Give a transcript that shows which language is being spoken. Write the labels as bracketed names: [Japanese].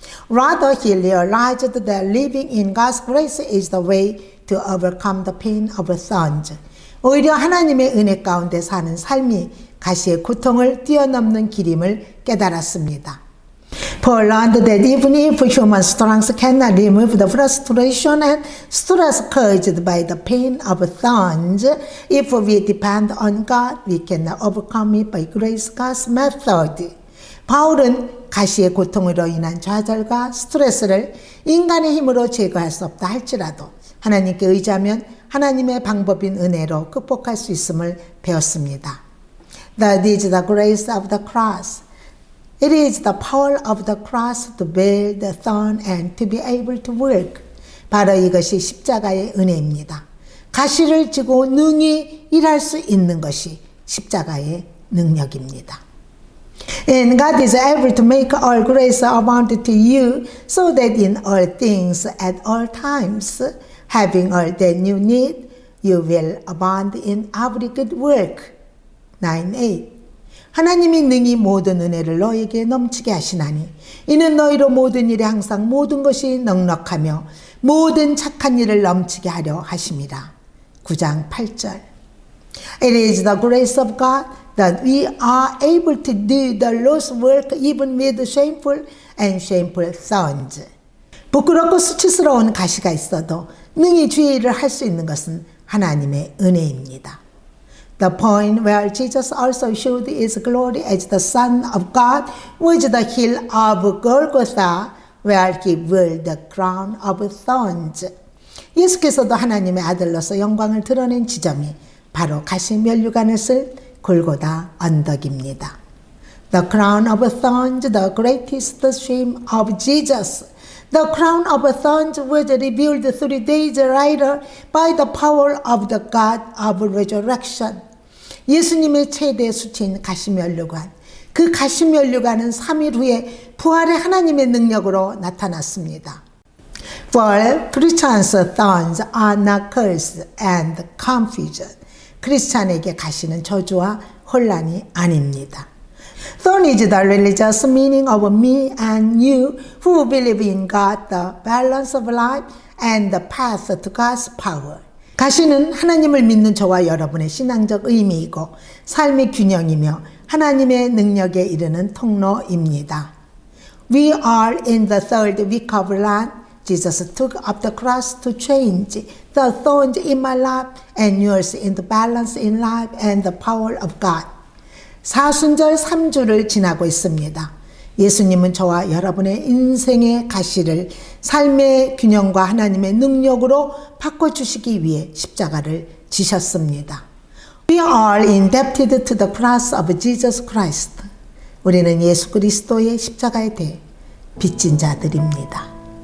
[English] Rather, he realized that living in God's grace is the way to overcome the pain of thorns. [Korean] 오히려 하나님의 은혜 가운데 사는 삶이 가시의 고통을 뛰어넘는 길임을 깨달았습니다. [English] Paul learned that even if human strength cannot remove the frustration and stress caused by the pain of thorns, if we depend on God, we can overcome it by grace God's method. [Korean] 바울은 가시의 고통으로 인한 좌절과 스트레스를 인간의 힘으로 제거할 수 없다 할지라도 하나님께 의지하면 하나님의 방법인 은혜로 극복할 수 있음을 배웠습니다. [English] That is the grace of the cross. It is the power of the cross to bear the thorn and to be able to work. [Korean] 바로 이것이 십자가의 은혜입니다. 가시를 지고 능히 일할 수 있는 것이 십자가의 능력입니다. [English] And God is able to make all grace abound to you, so that in all things at all times, having all that you need, you will abound in every good work. 9:8. [Korean] 하나님이 능히 모든 은혜를 너에게 넘치게 하시나니 이는 너희로 모든 일에 항상 모든 것이 넉넉하며 모든 착한 일을 넘치게 하려 하심이라. 9장 8절. [English] It is the grace of God that we are able to do the Lord's work even with shameful and shameful thorns. [Korean] 부끄럽고 수치스러운 가시가 있어도 능히 주의 일을 할 수 있는 것은 하나님의 은혜입니다. [English] The point where Jesus also showed his glory as the Son of God was the hill of Golgotha, where he wore the crown of thorns. 예수께서도 하나님의 아들로서 영광을 드러낸 지점이 바로 가시면류관을 쓸 골고다 언덕입니다. The crown of thorns, the greatest shame of Jesus. The crown of thorns was revealed 3 days later by the power of the God of resurrection. [Korean] 예수님의 최대 수치인 가시면류관. 그 가시면류관은 3일 후에 부활의 하나님의 능력으로 나타났습니다. [English] For Christians, thorns are not curse and confusion. [Korean] 크리스찬에게 가시는 저주와 혼란이 아닙니다. [English] Thorn is the religious meaning of me and you who believe in God, the balance of life and the path to God's power. [Korean] 가시는 하나님을 믿는 저와 여러분의 신앙적 의미이고 삶의 균형이며 하나님의 능력에 이르는 통로입니다. [English] We are in the third week of Lent. Jesus took up the cross to change the thorns in my life and yours in the balance in life and the power of God. [Korean] 사순절 3주를 지나고 있습니다. 예수님은 저와 여러분의 인생의 가시를 삶의 균형과 하나님의 능력으로 바꿔주시기 위해 십자가를 지셨습니다. [English] We are indebted to the cross of Jesus Christ. 우리는 예수 그리스도의 십자가에 대해 빚진 자들입니다.